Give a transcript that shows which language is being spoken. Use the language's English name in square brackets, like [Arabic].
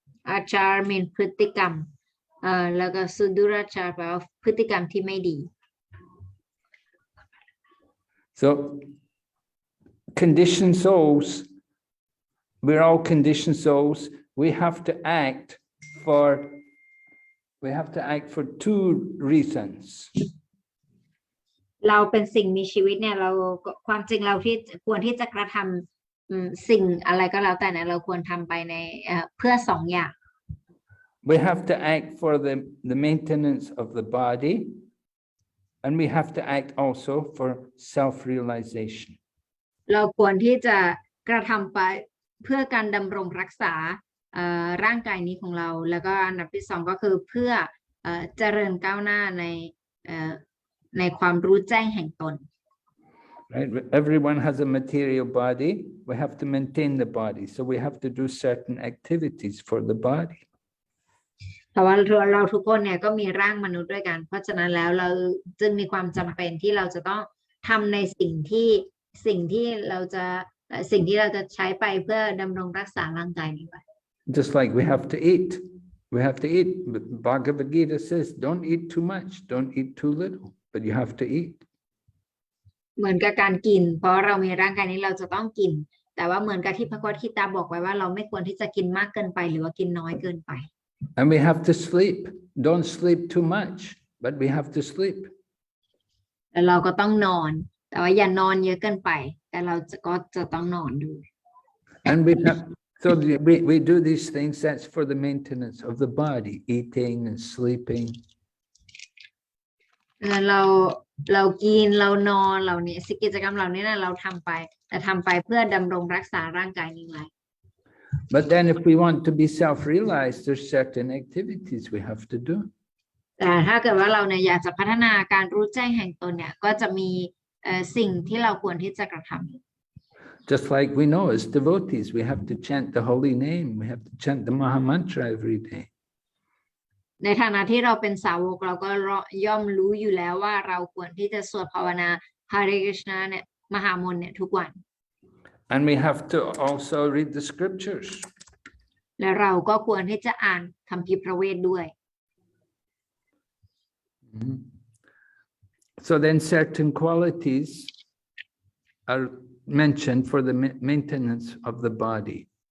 [Thai] อาจารย์มีพฤติกรรมแล้วก็สุดุรจารแปลว่าพฤติกรรมที่ไม่ดี [English] So conditioned souls, we're all conditioned souls. We have to act for two reasons. [Thai] เราเป็นสิ่งมีชีวิตเนี่ยเราความจริงเราที่ควรที่จะกระทำสิ่งอะไรก็แล้วแต่เนี่ยเราควรทำไปในเพื่อสองอย่าง [English] We have to act for the maintenance of the body, and we have to act also for self-realization. [Thai] เราควรที่จะกระทำไปเพื่อการดำรงรักษาร่างกายนี้ของเราแล้วก็อันดับที่สองก็คือเพื่อเจริญก้าวหน้าในความรู้แจ้งแห่งตน [English] Right? Everyone has a material body. We have to maintain the body, so we have to do certain activities for the body. [Thai] เพราะว่าเราทุกคนเนี่ยก็มีร่างมนุษย์ด้วยกันเพราะฉะนั้นแล้วเราจึงมีความจำเป็นที่เราจะต้องทำในสิ่งที่เราจะใช้ไปเพื่อดำรงรักษาร่างกายนี้ไว้ [English] Just like we have to eat. We have to eat. Bhagavad Gita says, don't eat too much, don't eat too little, but you have to eat. [Thai] เหมือนกับการกินเพราะเรามีร่างกายนี้เราจะต้องกินแต่ว่าเหมือนกับที่พระโคตตาบอกไว้ว่าเราไม่ควรที่จะกินมากเกินไปหรือว่ากินน้อยเกินไป [English] And we have to sleep. Don't sleep too much, but we have to sleep. [Thai] แล้วเราก็ต้องนอนแต่ว่าอย่านอนเยอะเกินไปแต่เราก็จะต้องนอนด้วย [English] And so we do these things, that's for the maintenance of the body, eating and sleeping. [Thai] เรากินเรานอนเหล่านี้กิจกรรมเหล่านี้นะเราทำไปแต่ทำไปเพื่อดำรงรักษาร่างกายนี้ไว้ [English] But then if we want to be self-realized, there's certain activities we have to do. [Thai] แต่ถ้าเกิดว่าเราเนี่ยอยากจะพัฒนาการรู้แจ้งแห่งตนเนี่ยก็จะมีสิ่งที่เราควรที่จะกระทำ [English] Just like we know as devotees, we have to chant the holy name, we have to chant the Maha Mantra every day. [Thai] ในฐานะที่เราเป็นสาวกเราก็ย่อมรู้อยู่แล้วว่าเราควรที่จะสวดภาวนา Hare Krishna เนี่ยมหามนต์เนี่ยทุกวัน [English] And we have to also read the scriptures. [Thai] และเราก็ควรที่จะอ่านคัมภีร์พระเวทด้วย [English] So then certain qualities are mentioned for the maintenance of the body.